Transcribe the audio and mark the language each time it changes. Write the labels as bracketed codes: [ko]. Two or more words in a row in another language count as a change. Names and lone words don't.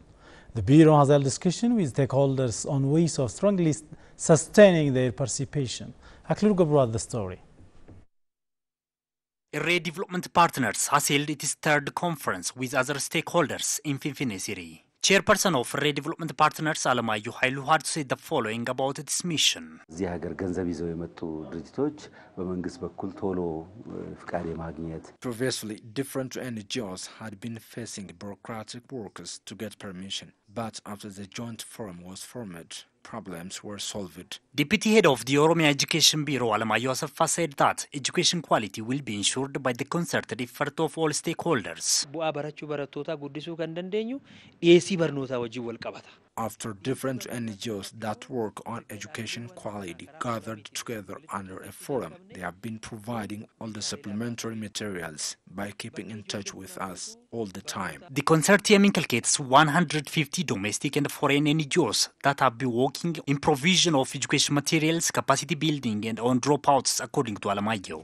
[en] The Bureau has held discussion with stakeholders on ways of strongly sustaining their participation. Aklurgo brought the story. Array Development Partners has held its third conference with other stakeholders in Finfinne City. Chairperson of Array Development Partners, Alamayu Hailu, had said the following about its mission. [am] እዚህ ሀገር ገንዘብ ይዘው የመጡ ድርጅቶች በመንግስት በኩል ቶሎ ፍቃድ የማግኘት [en] Previously, different NGOs had been facing bureaucratic workers to get permission, but after the joint forum was formed, problems were solved. Deputy Head of the Oromia Education Bureau, Alamayu Asaffa, said that education quality will be ensured by the concerted effort of all stakeholders. [om] Bu'aa barachuu barattoota guddisuu kan dandeenyu dhiyeessii barnootaa wajjin wal qabata. [en] After different NGOs that work on education quality gathered together under a forum, they have been providing all the supplementary materials by keeping in touch with us all the time. The consortium inculcates 150 domestic and foreign NGOs that have been working in provision of education materials, capacity building, and on dropouts, according to Alamayo.